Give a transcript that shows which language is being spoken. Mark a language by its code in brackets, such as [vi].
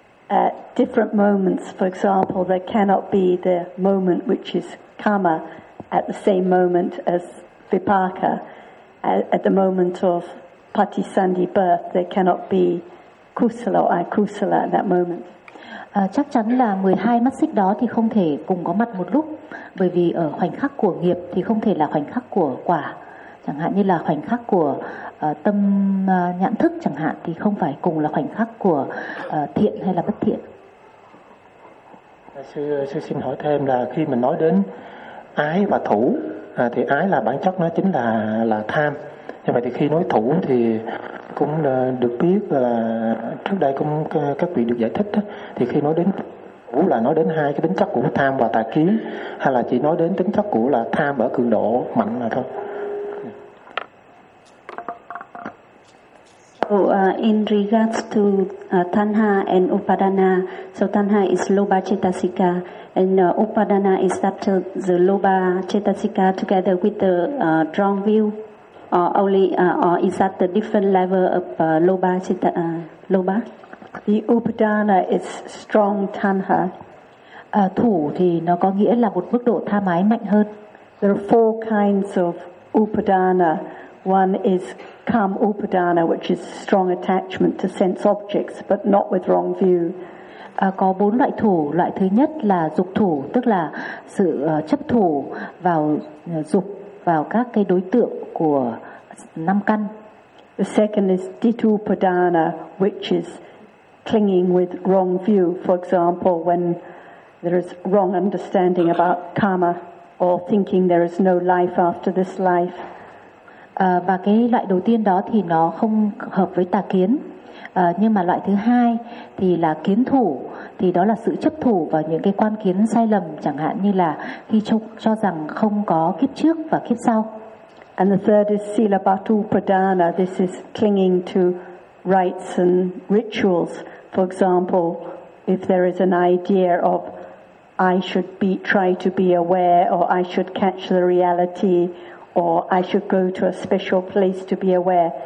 [en] At different moments, for example, there cannot be the moment which is karma at the same moment as vipaka. At the moment of patisandhi birth, there cannot be kusala or akusala at that moment. [vi] Chắc chắn là 12 mắt xích đó thì không thể cùng có mặt một lúc, bởi vì ở khoảnh khắc của nghiệp thì không thể là khoảnh khắc của quả. Chẳng hạn như là khoảnh khắc của tâm nhãn thức chẳng hạn thì không phải cùng là khoảnh khắc của thiện hay là bất thiện. Sư xin hỏi thêm là khi mình nói đến ái và thủ thì ái là bản chất nó chính là tham. Như vậy thì khi nói thủ thì cũng được biết là trước đây cũng các vị được giải thích đó, thì khi nói đến thủ là nói đến hai cái tính chất của tham và tà kiến, hay là chỉ nói đến tính chất của là tham ở cường độ mạnh là thôi. [en] So in regards to tanha and upadana, so tanha is loba cetasika, and upadana is that the loba cetasika together with the strong will, or only or is that the different level of loba cita, loba? The upadana is strong tanha. [vi] Thủ thì nó có nghĩa là một mức độ tham ái mạnh hơn. [en] There are four kinds of upadana. One is kama upadana, which is strong attachment to sense objects, but not with wrong view. [vi] Có bốn loại thủ. Loại thứ nhất là dục thủ, tức là sự chấp thủ vào dục, vào các cái đối tượng của năm căn. [en] The second is ditta upadana, which is clinging with wrong view. For example, when there is wrong understanding about karma, or thinking there is no life after this life. [vi] Và cái loại đầu tiên đó thì nó không hợp với tà kiến. Nhưng mà loại thứ hai thì là kiến thủ, thì đó là sự chấp thủ vào những cái quan kiến sai lầm, chẳng hạn như là khi cho rằng không có kiếp trước và kiếp sau. [en] And the third is sila batu pradana. This is clinging to rites and rituals. For example, if there is an idea of I should be try to be aware, or I should catch the reality, or I should go to a special place to be aware.